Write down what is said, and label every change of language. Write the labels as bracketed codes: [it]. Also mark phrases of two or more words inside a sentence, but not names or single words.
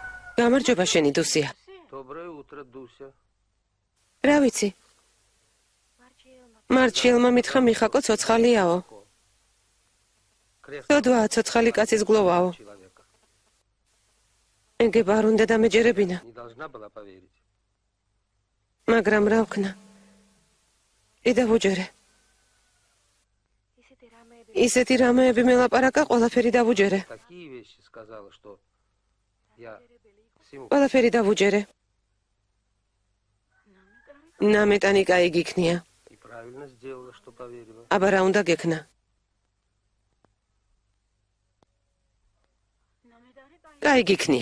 [ka] გამარჯობა შენი დუსია. [ru] Доброе утро, Дуся. [ka] რა ვიცი? მარჩილმა მითხრა მიხაკო ცოცხალიაო. დოდვა ცოცხალი კაცის გლოვაო. [ru] Человека. [ka] ეგება არ უნდა დამეჯერებინა, [ru] Не должна была поверить. [ka] მაგრამ რა ვქნა? კიდევ უჯერე. ისეთი რამეები მელაპარაკა, ყველაფერი დავუჯერე. [ru] Такие вещи сказала, что я всему [ka] ყველაფერი დავუჯერე. ნამეტანი კაი გიქნია. [ru] и правильно сделала, что поверила. [ka] აბა რა უნდა გექნა? კაი გიქნია.